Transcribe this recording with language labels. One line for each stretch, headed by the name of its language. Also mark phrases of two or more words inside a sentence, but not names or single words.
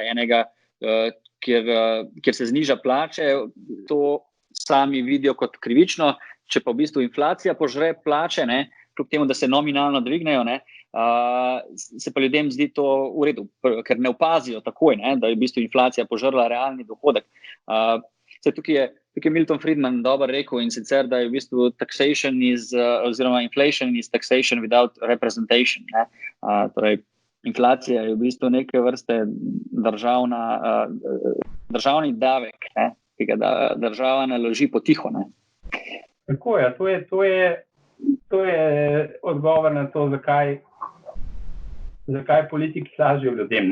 Slovenian: Enega, kjer se zniža plače, to sami vidijo kot krivično, če pa v bistvu inflacija požre plače, ne, kljub temu, da se nominalno dvignejo, ne, se pa ljudem zdi to v redu, ker ne opazijo takoj, ne, da je v bistvu inflacija požrla realni dohodek. Tukaj je Milton Friedman dobro rekel, in sicer, da je v bistvu oziroma
English: inflation is taxation without representation.
Slovenian: Ne? Torej, inflacija je v bistvu neke vrste državni davek, ne? Ki ga država naloži potiho. Ne? Tako je, to je odgovor na to, zakaj politiki lažejo ljudem.